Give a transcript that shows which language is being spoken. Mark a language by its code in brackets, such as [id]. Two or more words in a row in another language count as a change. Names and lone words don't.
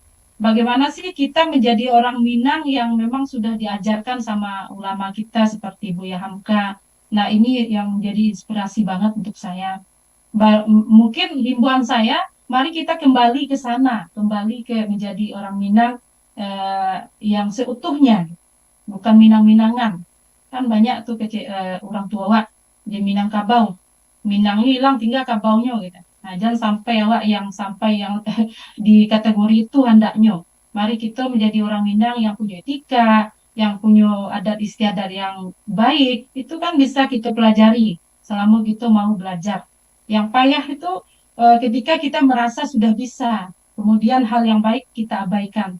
[id] Bagaimana sih kita menjadi orang Minang yang memang sudah diajarkan sama ulama kita seperti Buya Hamka. Nah, ini yang menjadi inspirasi banget untuk saya. Mungkin himbauan saya, mari kita kembali ke sana, kembali ke menjadi orang Minang yang seutuhnya, bukan Minang-Minangan. Kan banyak tuh orang tua awak di Minangkabau, Minang hilang tinggal kabaunya gitu. Nah, jangan sampai awak yang di kategori itu hendaknya. Mari kita menjadi orang Minang yang punya etika, yang punya adat istiadat yang baik, itu kan bisa kita pelajari selama kita mau belajar. Yang payah itu ketika kita merasa sudah bisa, kemudian hal yang baik kita abaikan.